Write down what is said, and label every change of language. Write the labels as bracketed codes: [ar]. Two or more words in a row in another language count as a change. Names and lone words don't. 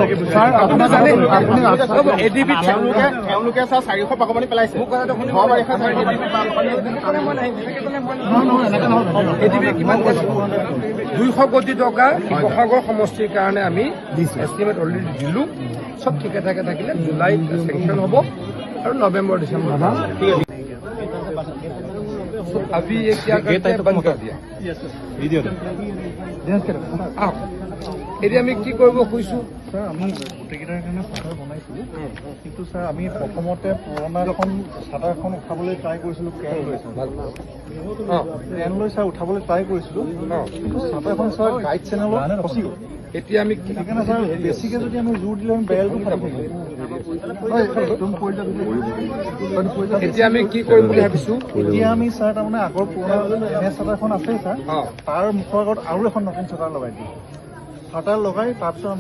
[as] এডিবি তেওঁলোকে 400 পাকমানি পেলাইছে এডিবি কিমান 200 কোটি টকা শিৱসাগৰ সমষ্টিৰ কাৰণে আমি এষ্টিমেট অলৰেডি দিলোঁ চব ঠিকে ঠাকে থাকিলে জুলাইত চেংচন হ'ব আৰু নৱেম্বৰ ডিচেম্বৰ ঠিক আছে [hi] अभी ये क्या करते हैं बंद कर दिया [as] এতিয়া আমি কি কৰিব খুজিছোঁ ছাৰ আমি গোটেইকেইটাৰ কাৰণে চাৰ্টাৰ বনাইছিলোঁ কিন্তু ছাৰ আমি প্ৰথমতে পুৰণা এখন চাৰ্টাৰখন উঠাবলৈ ট্ৰাই কৰিছিলোঁ ক্ৰেন লৈ ছাৰ উঠাবলৈ ট্ৰাই কৰিছিলোঁ কিন্তু চাৰ্টাৰখন ছাৰ গাইড চেনেলত ফচি গ'ল এতিয়া আমি সেইকাৰণে ছাৰ বেছিকৈ যদি আমি জোৰ দিলে আমি বেৰেলটো ফাটি এতিয়া আমি কি কৰিম বুলি ভাবিছোঁ এতিয়া আমি ছাৰ তাৰমানে আগৰ পুৰণা এনে চাৰ্টাৰখন আছেই ছাৰ তাৰ মুখৰ আগত আৰু এখন নতুন চাৰ্টাৰ লগাই দিম চাৰ্টাৰ লগাই তাৰপিছত আমি